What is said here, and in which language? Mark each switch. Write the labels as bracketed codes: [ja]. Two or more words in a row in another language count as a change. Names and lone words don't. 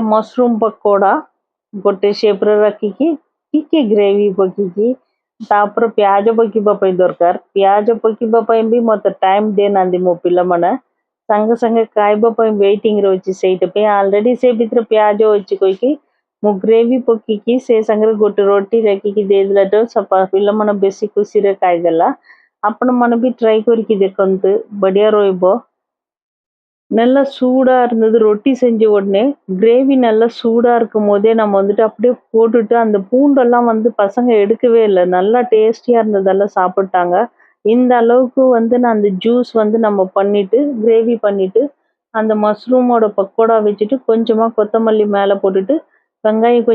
[or] ମସରୁମ ପକୋଡା ଗୋଟେ ସେପ୍ରେ ରଖିକି ଟିକେ ଗ୍ରେଭି ପକେଇକି ତାପରେ ପିଆଜ ପକେଇବା ପାଇଁ ଦରକାର ପିଆଜ ପକେଇବା ପାଇଁ ବି ମୋତେ ଟାଇମ୍ ଦେଇନାହାନ୍ତି ମୋ ପିଲାମାନେ ସାଙ୍ଗେ ସାଙ୍ଗେ ଖାଇବା ପାଇଁ ୱେଟିଂ ରହୁଛି ସେଇଥିପାଇଁ ଅଲରେଡି ସେ ଭିତରେ ପିଆଜ ଅଛି କହିକି ମୁଁ ଗ୍ରେଭି ପକେଇକି ସେ ସାଙ୍ଗରେ ଗୋଟେ ରୋଟି ରଖିକି ଦେଇଦେଲାଠୁ ପିଲାମାନେ ବେଶୀ ଖୁସିରେ ଖାଇଦେଲା ଆପଣମାନେ ବି ட்ரை କରିକି ଦେଖନ୍ତୁ ବଢିଆ ରହିବ [ta] நல்லா சூடா இருந்தது ரொட்டி செஞ்ச உடனே கிரேவி நல்லா சூடா இருக்கும் போதே நம்ம வந்துட்டு அப்படியே போட்டுட்டு அந்த பூண்டெல்லாம் வந்து பசங்க எடுக்கவே இல்லை நல்லா டேஸ்டியா இருந்ததெல்லாம் சாப்பிட்டாங்க இந்த அளவுக்கு வந்து நான் அந்த ஜூஸ் வந்து நம்ம பண்ணிட்டு கிரேவி பண்ணிட்டு அந்த மஷ்ரூமோட பக்கோடா வச்சுட்டு கொஞ்சமா கொத்தமல்லி மேலே போட்டுட்டு வெங்காயம்